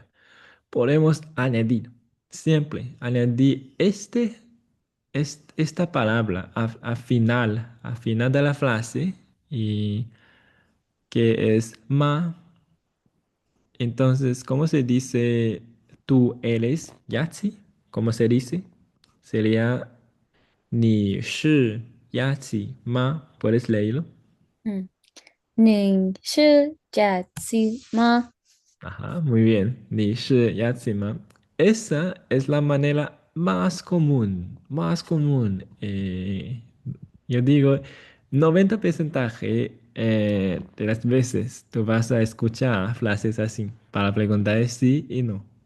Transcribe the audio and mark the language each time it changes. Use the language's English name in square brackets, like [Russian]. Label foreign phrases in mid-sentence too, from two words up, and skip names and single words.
[Spanish] Podemos añadir, siempre añadir esta palabra a final de la frase y que es ma. Entonces, ¿cómo se dice tú eres Yahtzee? ¿Cómo se dice? Sería [Chinese] ni shi Yahtzee ma. [Spanish] ¿Puedes leerlo? [Chinese] 嗯，你是假期吗？ [Spanish] Ajá, muy bien. [Chinese] Ni shi Yahtzee ma. [Spanish] Esa es la manera más común, más común. Yo digo, 90% de las veces tú vas a escuchar frases así para preguntar sí y no.